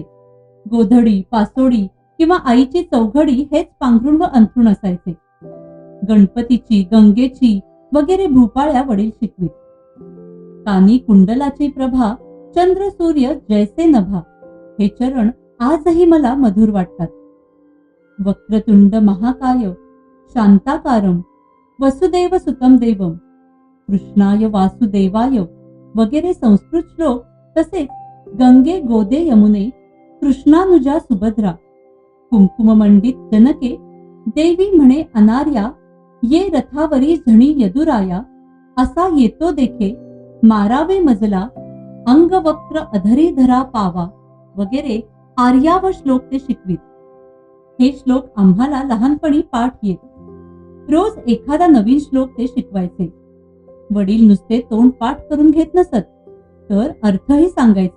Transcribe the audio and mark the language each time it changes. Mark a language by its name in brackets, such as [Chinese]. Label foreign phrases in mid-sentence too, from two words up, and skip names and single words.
[Marathi] गोधडी, पासोडी किंवा आईची चौघडी हेच पांघरून व अंथरुण असायचे. गणपतीची, गंगेची वगैरे भूपाळ्या वडील शिकवीत. कानी कुंडलाची प्रभा, चंद्र सूर्य जैसे नभा, हे चरण आजही मला मधुर वाटतात. वक्रतुंड महाकाय, शांताकारम, वसुदेव सुतम देवम, कृष्णाय वासुदेवाय वगैरे संस्कृत श्लोक, तसेच गंगे गोदे यमुने, कृष्णानुजा सुभद्रा, कुंकुम मंडित जनके, देवी म्हणे अनार्या, ये रथावरी झणी यदुराया, असा येतो देखे, मारावे मजला, अंगवक्र अधरी धरा पावा वगैरे आर्या व श्लोक ते शिकवीत. हे श्लोक आम्हाला लहानपणी पाठ येत. रोज एखादा नवीन श्लोक ते शिकवायचे. वडील नुसते तोंड पाठ करून घेत नसत, तर अर्थही सांगायचे.